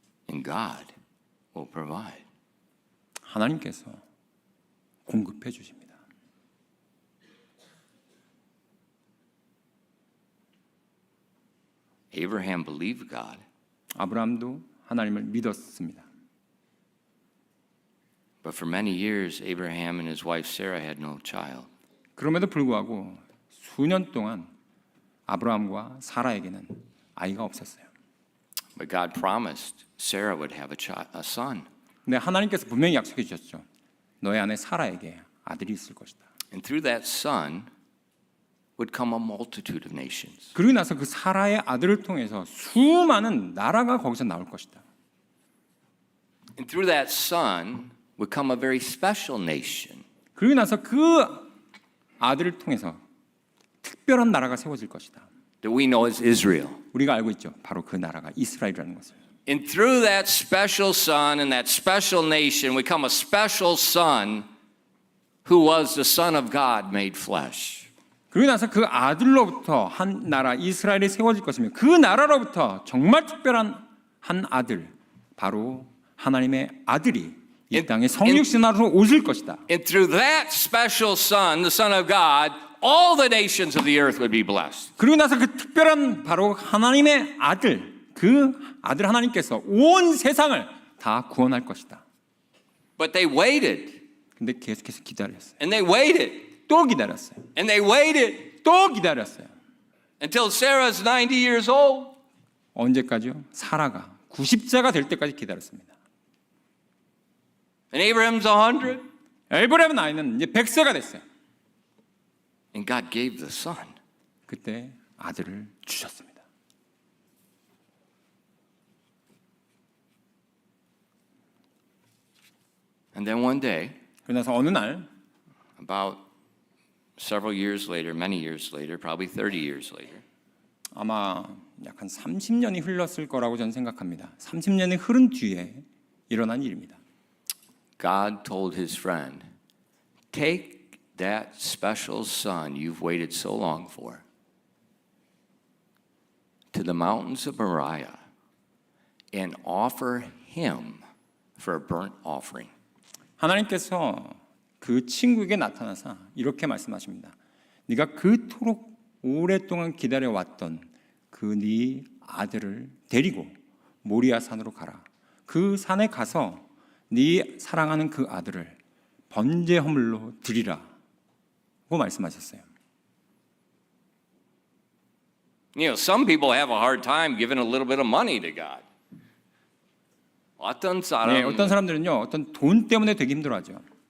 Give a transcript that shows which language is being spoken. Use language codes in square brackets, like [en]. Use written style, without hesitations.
[en] And God will provide. [ko] 하나님께서 공급해 주십니다. [en] Abraham believed God. [ko] 아브라함도 하나님을 믿었습니다. [en] But for many years, Abraham and his wife Sarah had no child. [ko] 그럼에도 불구하고 수년 동안 아브라함과 사라에게는 아이가 없었어요. [en] But God promised Sarah would have a son. [ko] 근데 하나님께서 분명히 약속해 주셨죠. 너의 아내 사라에게 아들이 있을 것이다. [en] And through that son would come a multitude of nations. [ko] 그러고 나서 그 사라의 아들을 통해서 수많은 나라가 거기서 나올 것이다. [en] And through that son would come a very special nation. [ko] 그러고 나서 그 아들을 통해서 특별한 나라가 세워질 것이다. [en] That we know as Israel. [ko] 우리가 알고 있죠. 바로 그 나라가 이스라엘이라는 것을. [en] And through that special son and that special nation would come a special son who was the Son of God made flesh. [ko] 그러고 나서 그 아들로부터 한 나라 이스라엘이 세워질 것이며 그 나라로부터 정말 특별한 한 아들 바로 하나님의 아들이 이 땅에 성육신으로 오실 것이다. [en] And through that special son, the Son of God, all the nations of the earth would be blessed. [ko] 그러고 나서 그 특별한 바로 하나님의 아들 그 아들 하나님께서 온 세상을 다 구원할 것이다. [en] But they waited. [ko] 근데 계속해서 기다렸어요. [en] And they waited. [ko] 또 기다렸어요. [en] And they waited [ko] 또 기다렸어요. [en] until Sarah's 90 years old. [ko] 언제까지요? 사라가 90세가 될 때까지 기다렸습니다. [en] And Abraham's 100. [ko] 에브라임 나이는 이제 100세가 됐어요. [en] And God gave the son. [ko] 그때 아들을 주셨습니다. [en] And then one day, [ko] 그러나서 어느 날 [en] about several years later, many years later, probably 30 years later, [ko] 아마 약 한 30년이 흘렀을 거라고 저는 생각합니다. 30년이 흐른 뒤에 일어난 일입니다. [en] God told his friend, take that special son you've waited so long for to the mountains of Moriah and offer him for a burnt offering. [ko] 하나님께서 그 친구에게 나타나서 이렇게 말씀하십니다. 네가 그토록 오랫동안 기다려왔던 그 네 아들을 데리고 모리아 산으로 가라. 그 산에 가서 네 사랑하는 그 아들을 번제 허물로 드리라고 말씀하셨어요. [en] You know, some people have a hard time giving a little bit of money to God. [ko] 어떤 사람, 네, 어떤 사람들은요, 어떤 돈 때문에 되게 힘들어하죠.